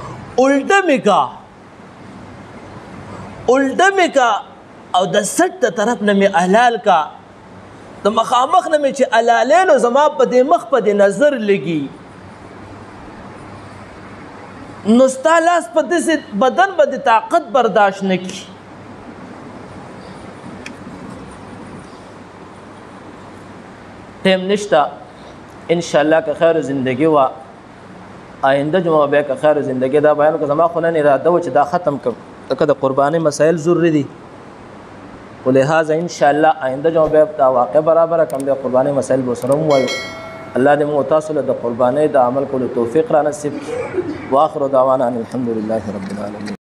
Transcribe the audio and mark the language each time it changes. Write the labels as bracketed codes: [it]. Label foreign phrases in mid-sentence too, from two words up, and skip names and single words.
[ps] الټه مې کا او د سټ د طرف نه مې حلال کا د مخامخ نه مې چې حلالې نو زما په دې مخ په دې نظر لګي نو ستا لاس په داسې بدن به د طاقت برداشت نه کړي ټیم نشته [ar] انشاءالله [ps] که خیر زندگی و آینده جمعه بیا که خیر زندگی دا بیان که زما خو نن اراده و چې دا ختم کړم ځکه د قربانۍ مسایل ضروري دي ولهذا [ar] انشاءالله [ps] آینده جمعه بیا دا واقع برابره کړم بیا قربانۍ مسایل به سره ووایو الله دې موږ تاسو له د قربانۍ د عمل کولو توفیق را نصیب کړي [ar] واخر دعوانا ان الحمد لله رب العالمین